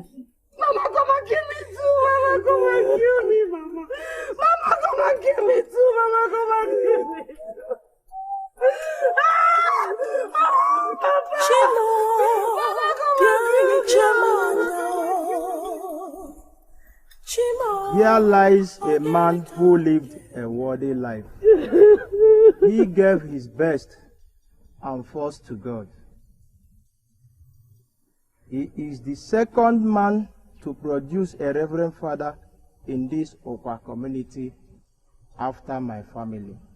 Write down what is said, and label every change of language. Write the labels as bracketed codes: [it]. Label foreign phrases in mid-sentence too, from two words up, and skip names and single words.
[en] Mama, come and kill me too. Mama, come and kill me, Mama. Mama, come and kill me too. Mama, come and kill me. Papa. Mama, come and kill me. Here lies a man who lived a worthy life. He gave his best and first to God. He is the second man to produce a reverend father in this Okwa community after my family.